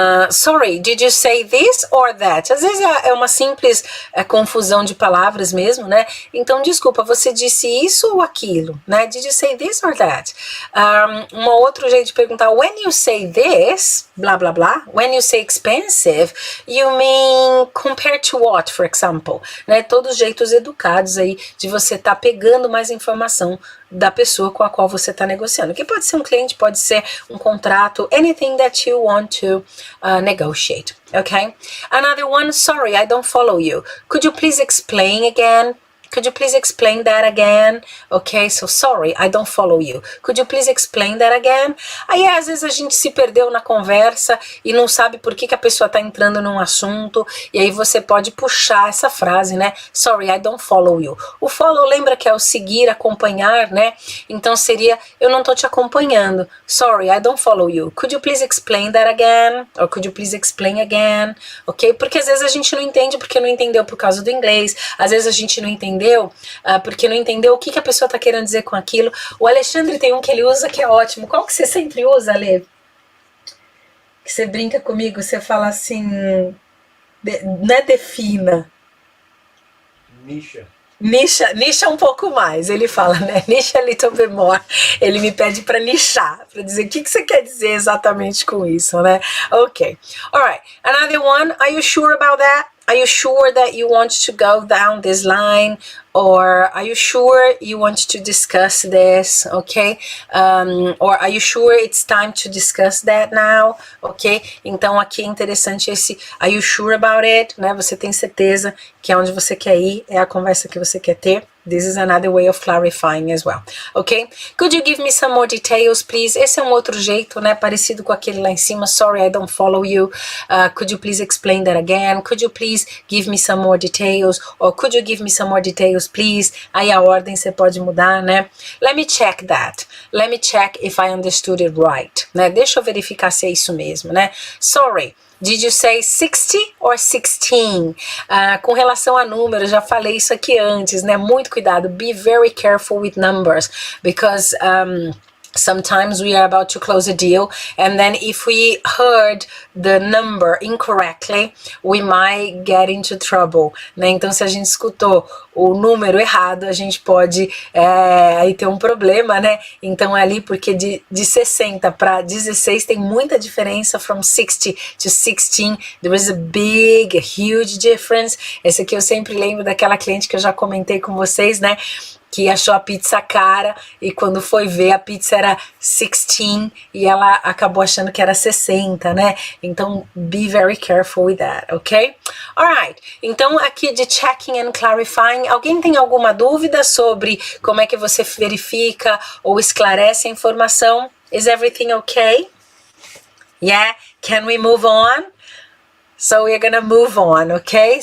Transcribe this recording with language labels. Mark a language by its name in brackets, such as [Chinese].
[English] Sorry, did you say this or that? [Portuguese] Às vezes é uma simples confusão de palavras mesmo, né? Então, desculpa, você disse isso ou aquilo, né? [English] Did you say this or that? [Portuguese] Um outro jeito de perguntar, [English] when you say this, blá, blá, blá, when you say expensive, you mean compared to what, for example? Né? [Portuguese] Todos os jeitos educados aí de você estar pegando mais informação da pessoa com a qual você está negociando, que pode ser um cliente, pode ser um contrato, [English] anything that you want to negotiate, okay? Another one, sorry, I don't follow you. Could you please explain again? Could you please explain that again? Okay, so sorry, I don't follow you. Could you please explain that again? [Portuguese] Aí às vezes a gente se perdeu na conversa e não sabe por que a pessoa está entrando num assunto, e aí você pode puxar essa frase, né? [English] Sorry, I don't follow you. [Portuguese] O follow lembra que é o seguir, acompanhar, né? Então seria, eu não tô te acompanhando. [English] Sorry, I don't follow you. Could you please explain that again? Or could you please explain again? Ok? [Portuguese] Porque às vezes a gente não entende porque não entendeu por causa do inglês, às vezes a gente não entendeu porque não entendeu o que a pessoa está querendo dizer com aquilo. O Alexandre tem um que ele usa que é ótimo. Qual que você sempre usa, Ale? Que você brinca comigo, você fala assim, não é defina. Nicha um pouco mais, ele fala, né? Nicha [English] a little bit more. [Portuguese] Ele me pede para nichar, para dizer o que você quer dizer exatamente com isso, né? [English] Ok. Alright. Another one. Are you sure about that? Are you sure that you want to go down this line? Or are you sure you want to discuss this? Okay? Or are you sure it's time to discuss that now? Ok? [Portuguese] Então aqui é interessante esse [English] are you sure about it? [Portuguese] Né? Você tem certeza que é onde você quer ir, é a conversa que você quer ter. [English] This is another way of clarifying as well. Ok? Could you give me some more details, please? [Portuguese] Esse é um outro jeito, né? Parecido com aquele lá em cima. [English] Sorry, I don't follow you. Could you please explain that again? Could you please give me some more details? Or could you give me some more details, please? [Portuguese] Aí a ordem você pode mudar, né? [English] Let me check that. Let me check if I understood it right. Né? [Portuguese] Deixa eu verificar se é isso mesmo, né? [English] Sorry. Did you say 60 or 16? [Portuguese] Com relação a números, já falei isso aqui antes, né? Muito cuidado. [English] Be very careful with numbers, because sometimes we are about to close a deal, and then if we heard the number incorrectly, we might get into trouble, né? [Portuguese] Então, se a gente escutou o número errado, a gente pode aí ter um problema, né? Então, ali, porque de 60 para 16 tem muita diferença, [English] from 60 to 16, there is a huge difference. [Portuguese] Esse aqui eu sempre lembro daquela cliente que eu já comentei com vocês, né? Que achou a pizza cara e quando foi ver a pizza era 16 e ela acabou achando que era 60, né? [English] Então, be very careful with that, ok? [Portuguese] Alright, então aqui de [English] checking and clarifying, [Portuguese] alguém tem alguma dúvida sobre como é que você verifica ou esclarece a informação? [English] Is everything okay? Yeah? Can we move on? So we're gonna move on, ok?